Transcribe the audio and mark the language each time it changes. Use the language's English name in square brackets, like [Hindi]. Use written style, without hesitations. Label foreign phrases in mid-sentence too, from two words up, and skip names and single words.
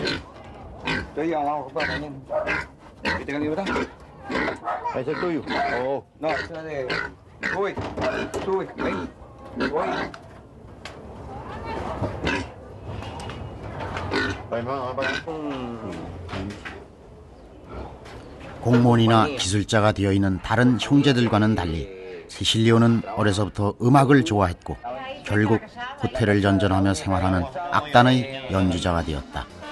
[Spanish] Estoy llamado a comprar mañana. ¿Viste qué libro está? ¿Ese es tuyo? Oh. No, ese es de... Sube, ven. Voy. hermano, para acá. [Korean] 공무원이나 기술자가 되어 있는 다른 형제들과는 달리 세실리오는 어려서부터 음악을 좋아했고 결국 호텔을 전전하며 생활하는 악단의 연주자가 되었다.